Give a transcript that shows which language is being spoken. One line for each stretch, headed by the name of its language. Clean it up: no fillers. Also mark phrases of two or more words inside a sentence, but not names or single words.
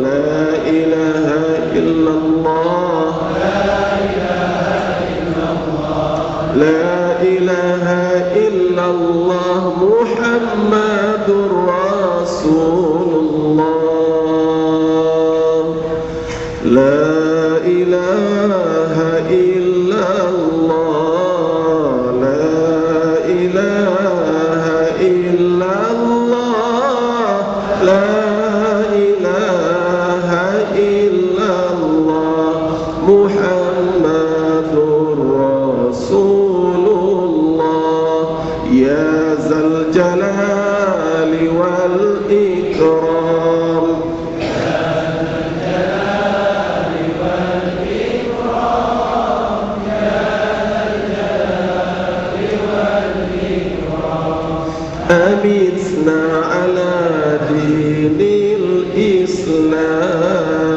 Arabic: لا إله إلا الله لا إله إلا الله محمد رسول الله. لا إله إلا الله لا إله إلا الله لا إله إلا الله محمد رسول الله. يا ذا الجلال والإكرام أمتنا على دين الإسلام.